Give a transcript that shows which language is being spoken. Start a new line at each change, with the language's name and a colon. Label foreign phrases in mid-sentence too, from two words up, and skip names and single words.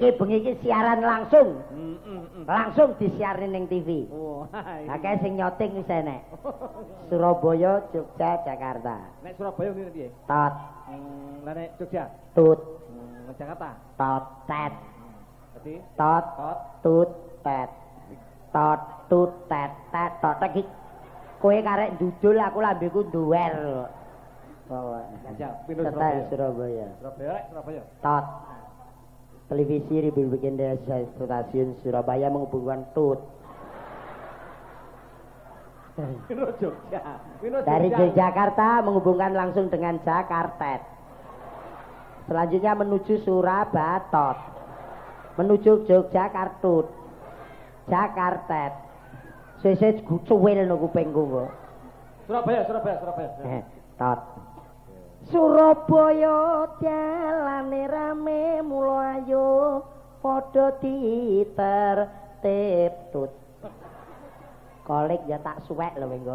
Javanese: Iki bengi iki siaran langsung. Langsung disiarne ning TV. Oh. Akeh sing nyoting wis enek. Surabaya, Jogja, Jakarta. Nek Surabaya ngene piye? Tot. Lah nek Jogja? Tut. Jakarta? Tot tet. Dadi Tot tut tet. Tot tut tet tet tot iki. Kowe karek jujul aku lambeku duwer. Bawa. Jajal, pino Surabaya. Surabaya. Tot.
Indonesian: Televisi dibikin dari stasiun Surabaya menghubungkan Tut.
Javanese: Pino Jogja.
Indonesian: Dari Yogyakarta menghubungkan langsung dengan Jakarta. Selanjutnya menuju Surabaya. Menuju Yogyakarta. Jakarta.
Javanese: Sesuk cuwil no kupingku kok. Surabaya. Tot. Surabaya dalane rame mula ayo padha ditertib tut. Kolik ya tak suwek lho Wenggol.